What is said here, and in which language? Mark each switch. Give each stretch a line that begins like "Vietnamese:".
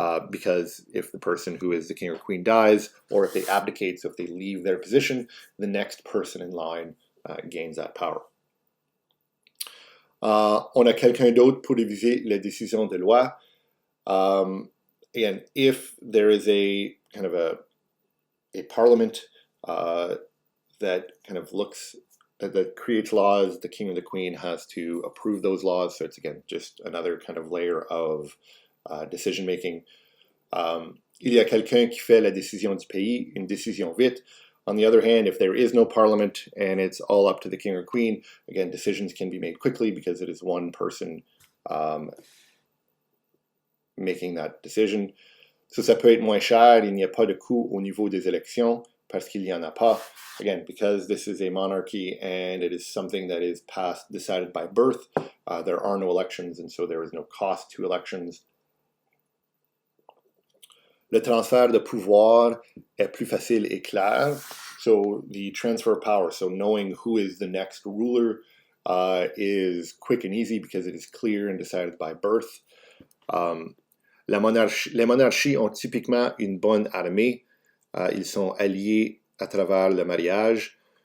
English: Because if the person who is the king or queen dies, or if they abdicate, so if they leave their position, the next person in line gains that power.
French: On a quelqu'un d'autre pour réviser les décisions de loi.
English: Again, if there is a kind of a parliament that kind of looks that creates laws, the king or the queen has to approve those laws. So it's again just another kind of layer of decision making.
French: Il y a quelqu'un qui fait la décision du pays, une décision vite.
English: On the other hand, if there is no parliament and it's all up to the king or queen, again, decisions can be made quickly because it is one person making that decision.
French: So ça peut être moins cher, il n'y a pas de coût au niveau des élections parce qu'il n'y en a pas.
English: Again, because this is a monarchy and it is something that is decided by birth, there are no elections, and so there is no cost to elections.
French: Le transfert de pouvoir est plus facile et clair.
English: So the transfer of power, so knowing who is the next ruler, is quick and easy because it is clear and decided by birth.
French: Les monarchies ont typiquement une bonne armée. Ils sont alliés à travers le mariage.